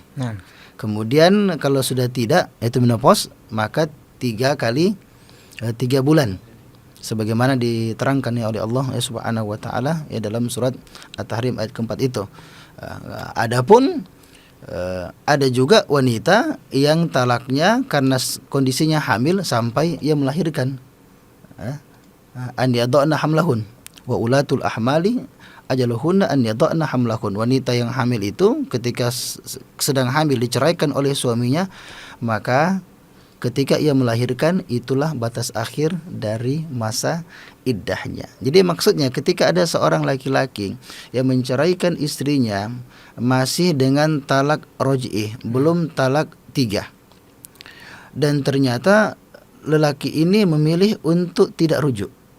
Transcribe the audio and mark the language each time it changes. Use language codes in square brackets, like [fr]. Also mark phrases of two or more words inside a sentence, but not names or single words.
[id] Kemudian kalau sudah tidak, yaitu menopause, maka 3 kali 3 bulan sebagaimana diterangkan oleh Allah ya [ar] سبحانه وتعالى [id] ya dalam surat At-Tahrim ayat keempat itu. Adapun ada juga wanita yang talaknya karena kondisinya hamil sampai ia melahirkan. [ar] أن يضعن حملهن وأولات الأحمال أجلهن أن يضعن حملهن. [id] Wanita yang hamil itu ketika sedang hamil diceraikan oleh suaminya, maka ketika ia melahirkan itulah batas akhir dari masa iddahnya. Jadi maksudnya ketika ada seorang laki-laki yang menceraikan istrinya masih dengan talak roj'i, belum talak 3, dan ternyata lelaki ini memilih untuk tidak rujuk.